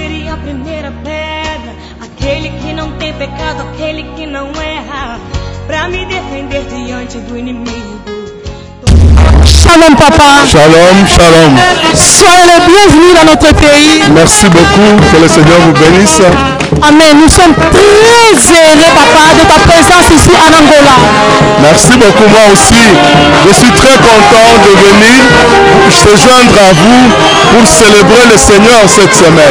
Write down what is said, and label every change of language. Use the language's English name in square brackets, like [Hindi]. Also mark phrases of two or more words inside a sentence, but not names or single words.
[Portuguese] a primeira pedra, aquele que não tem pecado, aquele que não erra, pra me defender diante do inimigo. [Hebrew] Shalom papa. Shalom, shalom. [French] Soyez les bienvenus dans notre pays. Merci beaucoup, que le Seigneur vous bénisse. Amen. Nous sommes très heureux papa de ta présence ici en Angola. Merci beaucoup, moi aussi. Je suis très content de venir se joindre à vous pour célébrer le Seigneur cette semaine.